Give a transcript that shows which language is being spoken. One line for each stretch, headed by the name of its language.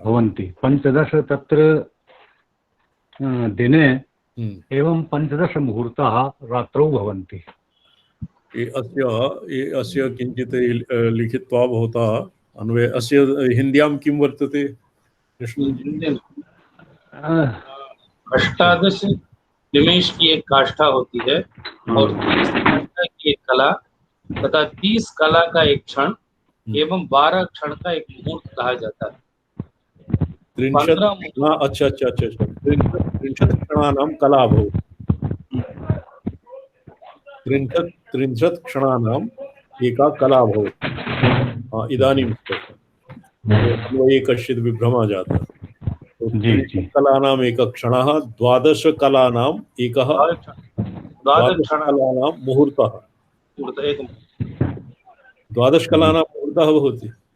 Sanskrit: भवन्ति 15 तत्र दिने एवं 15 मुहूर्ताः रात्रौ भवन्ति। अस्य किञ्चित् लिखित्वा भवता अन्वय अस्य हिन्द्यां किं वर्तते
Hindi: 18 निमेष की एक काष्ठा होती है और 30 घंटा की एक कला तथा 30 कला का एक क्षण एवं 12 क्षण का एक मुहूर्त कहा जाता है।
Sanskrit: 30 क्षणानां कला भवति त्रिंशत् क्षणानाम् एका कला भवति। इदानीं अन्वये कश्चित् विभ्रमः जातः।
Hindi: तो जी जी।
Sanskrit: कलानाम् एकः क्षणः, 12 कलानाम् एकः, 12 कलानां मुहूर्तः, 12 कलानां मुहूर्तः भवति।